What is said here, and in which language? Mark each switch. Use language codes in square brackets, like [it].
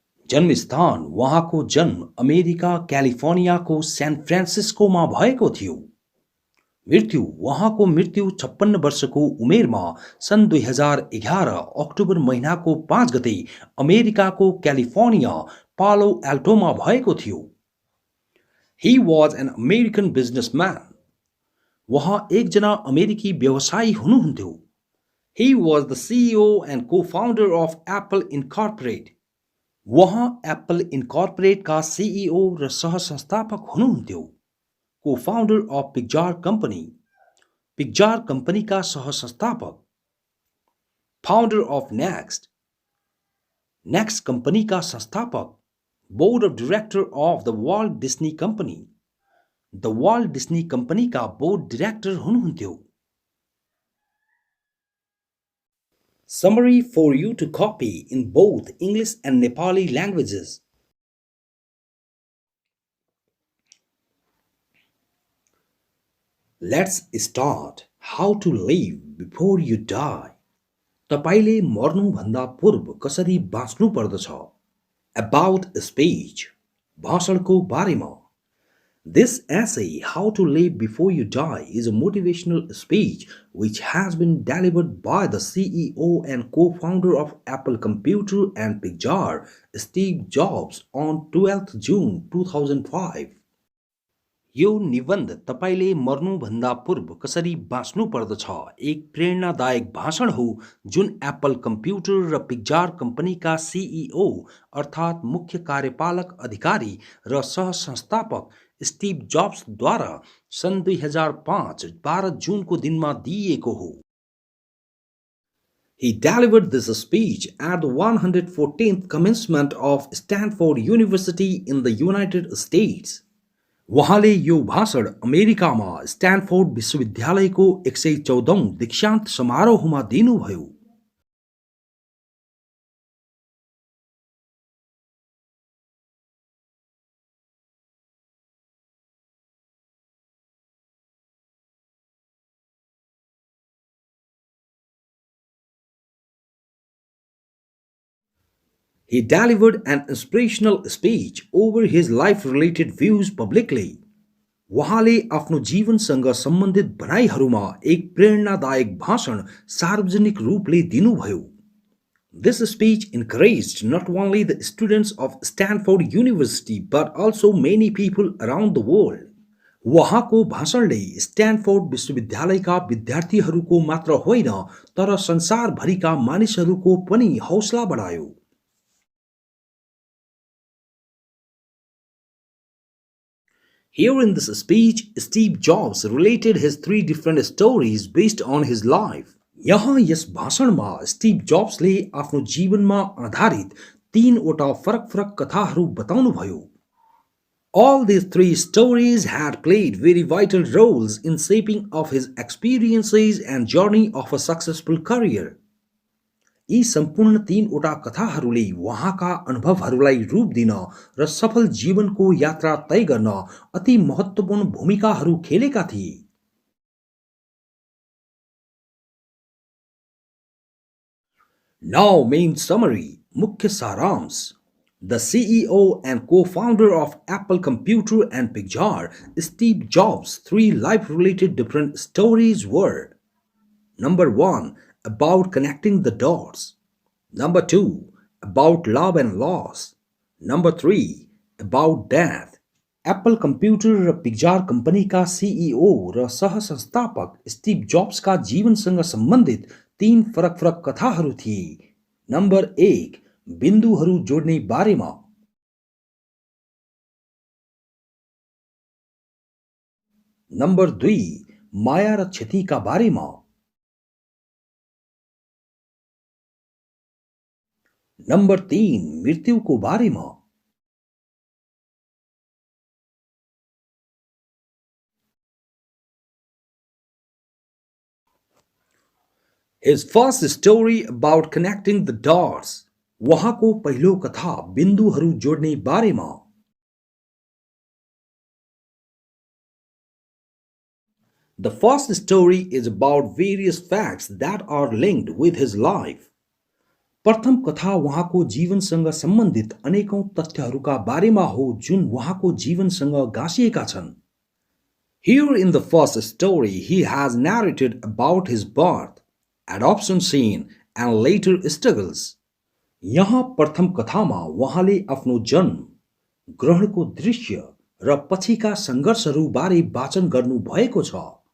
[ne] जन्मस्थान उहाँको जन्म अमेरिका क्यालिफोर्नियाको सैन फ्रान्सिस्कोमा भएको थियो. मृत्यु उहाँको मृत्यु 56 वर्षको उमेरमा सन् 2011 अक्टोबर महिनाको 5 गते अमेरिकाको क्यालिफोर्निया पालो एल्टोमा भएको थियो. [en] He was an American businessman. [ne] उहाँ एकजना अमेरिकी व्यवसायी हुनुहुन्थ्यो. [en] He was the CEO and co-founder of Apple Incorporated. [ne] उहाँ एप्पल इन्कर्पोरेट का सीईओ र सहसंस्थापक हुनुहुन्थ्यो. [en] Cofounder of Pixar company. [ne] पिक्जार कंपनी का सहसंस्थापक. [en] Founder of Next. [ne] Next company का संस्थापक. [en] board of director of [ne] the Walt Disney company. The Walt Disney company का board director हुनुहुन्थ्यो. [en] Summary for you to copy in both English and Nepali languages. Let's start. How to live before you die. [ne] तपाईले मर्नु भन्दा पूर्व कसरी बाँच्नु पर्दछ. [en] About a speech. [ne] भाषणको बारेमा. [en] This essay, How to Live Before You Die, is a motivational speech which has been delivered by the CEO and co-founder of Apple Computer and Pixar, Steve Jobs, on 12th June 2005. [ne] यो निबन्ध तपाईले मर्नु भन्दा पूर्व कसरी बाँच्नु पर्दछ एक प्रेरणादायक भाषण हो जुन एप्पल कम्प्युटर र पिक्जार कम्पनीका सीईओ अर्थात् मुख्य कार्यपालक अधिकारी र सहसंस्थापक स्टीव जॉब्स द्वारा सन् 2005 12 जुनको दिनमा दिइएको हो. [en] He delivered this speech at the 114th commencement of Stanford University in the United States. [ne] उहाँले यो भाषण अमेरिकामा स्ट्यानफोर्ड विश्वविद्यालयको 114औं दीक्षान्त समारोहमा दिनुभयो. [en] He delivered an inspirational speech over his life-related views publicly. [ne] उहाँले आफ्नो जीवनसँग सम्बन्धित भनाइहरूमा एक प्रेरणादायक भाषण सार्वजनिक रूपले दिनुभयो. [en] This speech encouraged not only the students of Stanford University but also many people around the world. [ne] उहाँको भाषणले स्ट्यानफोर्ड विश्वविद्यालयका विद्यार्थीहरूको मात्र होइन तर संसारभरिका मानिसहरूको पनि हौसला बढायो. [en] Here in this speech, Steve Jobs related his three different stories based on his life. [ne] यहाँ यस भाषणमा स्टिभ जब्सले आफ्नो जीवनमा आधारित तीनवटा फरक-फरक कथाहरू बताउनुभयो. [en] All these three stories had played very vital roles in shaping of his experiences and journey of a successful career. [ne] यी सम्पूर्ण तीनवटा कथाहरूले उहाँका अनुभवहरूलाई रूप दिन र सफल जीवनको यात्रा तय गर्न अति महत्त्वपूर्ण भूमिकाहरू खेलेका थिए. [en] Now main summary, [ne] मुख्य सारांश. [en] The CEO and co-founder of Apple Computer and Pixar, Steve Jobs' three life-related different stories were: Number 1, about connecting the dots. Number 2, about love and loss. Number 3, about death. [ne] Apple Computer र पिक्जार कम्पनीका CEO र सह-संस्थापक Steve जब्सका जीवनसँग सम्बन्धित तीन फरक-फरक कथाहरू थिए. Number 1, बिन्दुहरू जोड्ने बारेमा. नम्बर 2, माया र क्षतिका बारेमा. नम्बर 3, मृत्युको बारेमा. [en] His first story about connecting the dots. [ne] उहाँको पहिलो कथा बिन्दुहरू जोड्ने बारेमा. [en] The first story is about various facts that are linked with his life. [ne] प्रथम कथा उहाँको जीवनसँग सम्बन्धित अनेकौं तथ्यहरूका बारेमा हो जुन उहाँको जीवनसँग गाँसिएका छन्. [en] Here in the first story, he has narrated about his birth, adoption scene, and later struggles. [ne] यहाँ प्रथम कथामा उहाँले आफ्नो जन्म, ग्रहणको दृश्य र पछिका सङ्घर्षहरू बारे वाचन गर्नु भएको छ.